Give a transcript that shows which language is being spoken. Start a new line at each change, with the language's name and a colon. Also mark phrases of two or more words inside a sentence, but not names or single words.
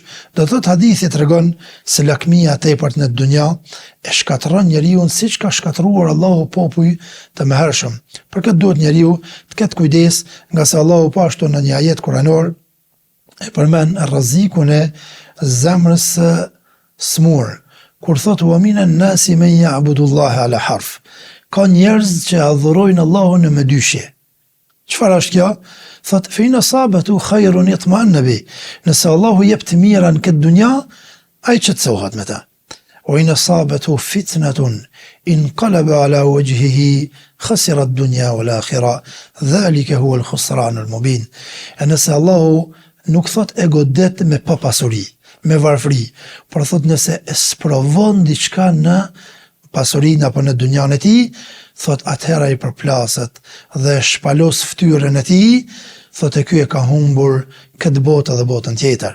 Albanian: Do thot hadithi tregon se lakmia e tepërt në dunja e shkatron njeriu siç ka shkatruar Allahu popull të mëhershëm. Për këtë duhet njeriu të ketë kujdes, nga se Allahu po ashtu në një ajet kuranor e përmend rrezikun e zemrës së smur, kur thot
Arabic: ومن الناس من يعبد الله على حرف.
Albanian: Ka njerëz që adhurojnë Allahun në mëdyshje. Çfarë është kjo? Thot
Arabic: فإن أصابه خير اطمأن به.
Albanian: Nëse Allahu jep të mira në këtë dunja, ai qetësohet me ta.
Arabic: وإن أصابته فتنة انقلب على وجهه خسر الدنيا والآخرة. ذلك هو الخسران المبين.
Albanian: Nëse Allahu nuk thot e godet me papasuri, me varfëri, por thot nëse e sprovon diçka në pasurinë apo në dunjan e tij, thot atëherë i përplaset dhe shpalos fytyrën e tij, thot e ky e ka humbur këtë botë dhe botën tjetër.